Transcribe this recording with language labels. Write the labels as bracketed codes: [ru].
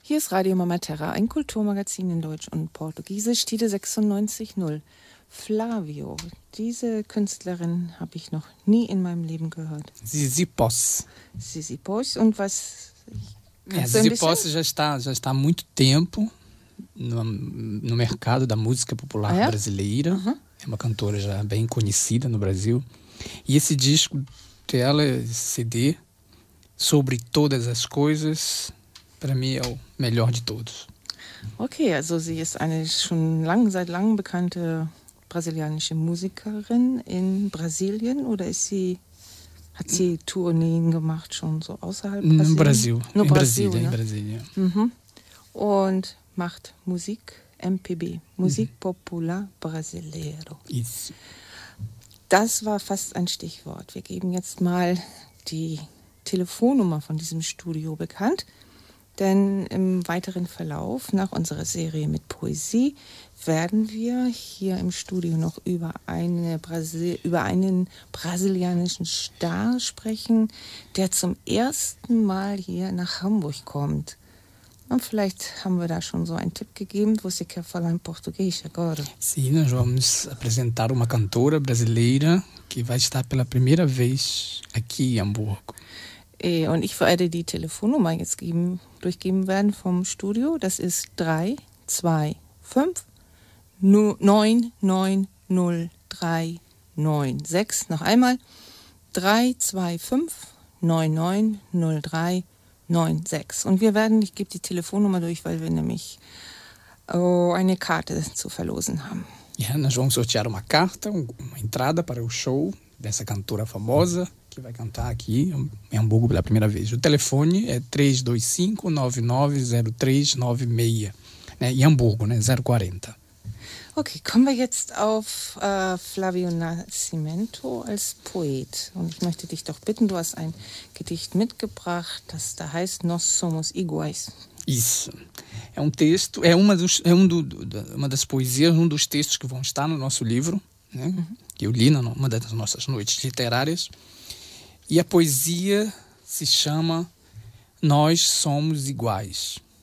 [de] Radio Mama Terra, ein Kulturmagazin in Deutsch und Portugiesisch, Tide 96.0. Flavio, diese Künstlerin habe ich noch nie in meinem Leben gehört. Sisypos. Sisypos, und was... [pt] Sisypos já está há muito tempo no mercado da música popular brasileira. É uma cantora já bem conhecida no Brasil. E esse disco dela, esse CD, sobre todas as coisas... Para mim é o melhor de todos. [de] Ok, also sie ist eine schon lang, seit langem bekannte brasilianische Musikerin in Brasilien. Oder ist sie, hat sie Tourneen gemacht schon so außerhalb Brasilien? In Brasilien. Und macht Musik, MPB, Musik Popular Brasileiro. Das war fast ein Stichwort. Wir geben jetzt mal die Telefonnummer von diesem Studio bekannt. Denn im weiteren Verlauf nach unserer Serie mit Poesie werden wir hier im Studio noch über einen brasilianischen Star sprechen, der zum ersten Mal hier nach Hamburg kommt. Und vielleicht haben wir da schon so einen Tipp gegeben, [pt] você quer falar em português agora? Sim, nós vamos apresentar uma cantora brasileira que vai estar pela primeira vez aqui em Hamburgo. [de] Und ich werde die Telefonnummer jetzt geben, durchgeben werden vom Studio. Das ist 325-990-396. Noch einmal 325-990-396. Und wir werden, ich gebe die Telefonnummer durch, weil wir nämlich eine Karte zu verlosen haben. [pt] Ja, nós vamos sortear uma carta, uma entrada para o show dessa cantora famosa. Vai cantar aqui em Hamburgo pela primeira vez. O telefone é 325-990-396, né? Em Hamburgo, né? 040. [de] Ok, kommen wir jetzt auf Flavio Nascimento als Poet. Und ich möchte dich doch bitten, du hast ein Gedicht mitgebracht, das da heißt Nós Somos Iguais. [pt] Isso. É um texto, é um dos textos que vão estar no nosso livro, né? Que eu li numa das nossas noites literárias. E a poesia se chama Nós Somos Iguais.